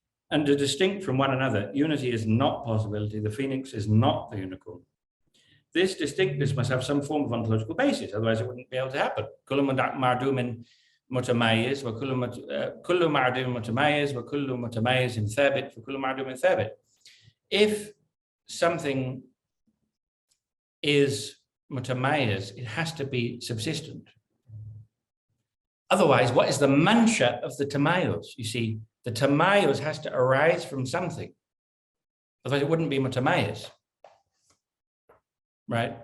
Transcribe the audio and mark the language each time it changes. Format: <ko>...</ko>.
<en>And are distinct from one another. Unity is not possibility. The phoenix is not the unicorn. This distinctness must have some form of ontological basis, otherwise it wouldn't be able to happen.</en> <ar>متميز كل معدوم متميز وكل متميز ثابت وكل معدوم ثابت.</ar> <en>If something is mutamayyiz, it has to be subsistent. Otherwise, what is the mansha of the tamayuz? You see, The tamayus has to arise from something. Otherwise it wouldn't be tamayus. Right?</en>